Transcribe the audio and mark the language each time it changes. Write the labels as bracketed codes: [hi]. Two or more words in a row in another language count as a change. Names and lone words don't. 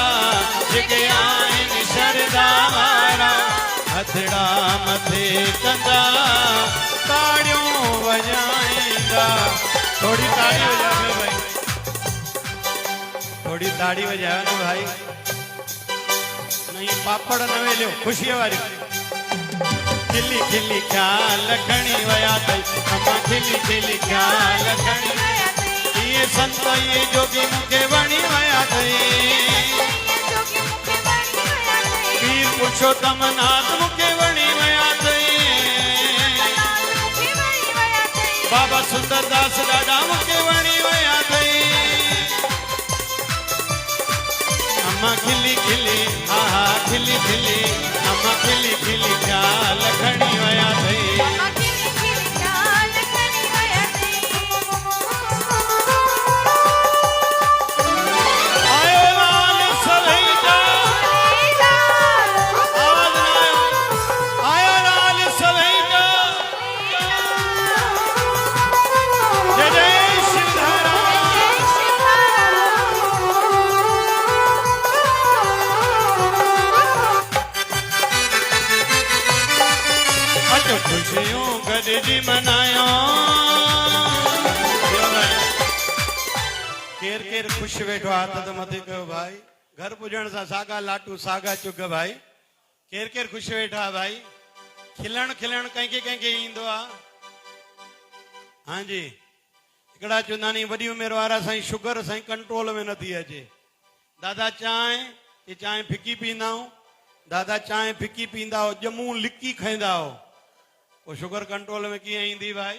[sd] जेके आहिनि शरदा वारा, हथड़ा मथे कंदा ताड़ियूं वॼाईंदा। थोड़ी ताड़ी वॼाओ भाई, थोड़ी ताड़ी वॼाओ न भाई, नहीं पापड़ न वेलियो ख़ुशीअ वारी। खिली खिली ख्याल खणी वया अथई अम्मा, खिली खिली ख्याल खणी ये संत ये जोगी मूंखे वणी वया अथई, पीर पुरुषोत्तम नाथ मूंखे वणी वया अथई, बाबा सुंदरदास ॾाढा मूंखे वणी वया अथई। अम्मा खिली खिली आहा खिली खिली अम्मा खिली खिली ख्याल खणी वया थई अम्मा खिली खिली ख्याल खणी वया थई आयो लाल सभई जा आवाज ना आयो लाल सभई जा जय जय शिवधारा अच खुशियों गॾिजी मनायो केर केर ख़ुशि वेठो आहे हथ त मथे कयो भाई घर पुॼण सां सागा लाटू सागा चुग भाई केर केर ख़ुशि वेठा आहे भाई खिलण खिलण कंहिंखे कंहिंखे ईंदो आहे हां जी हिकिड़ा चवंदा नी वॾी उमिरि वारा साईं शुगर साईं कंट्रोल में नथी अचे दादा चांहि चांहि फिकी पींदा आहियूं दादा चांहि फिकी पींदा हो ॼमूं लिकी खाईंदा हो पोइ [en] sugar control [sd] में कीअं ईंदी भाई